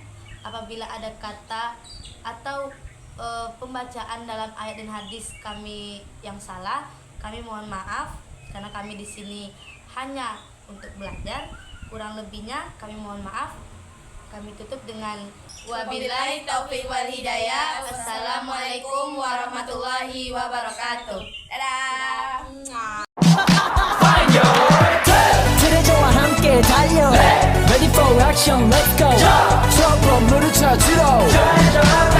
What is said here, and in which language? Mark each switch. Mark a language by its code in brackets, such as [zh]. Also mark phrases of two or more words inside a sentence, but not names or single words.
[id] Apabila ada kata atau pembacaan dalam ayat dan hadis kami yang salah, kami mohon maaf karena kami di sini hanya untuk belajar. Kurang lebihnya kami mohon maaf. Kami tutup dengan [ar] وبالله التوفيق والهداية. والسلام عليكم ورحمة الله وبركاته. [id] Dadah. [ko] 그래 저와 함께 달려 [en] Ready for action let's go [ko] 트러블 물을 쳐주러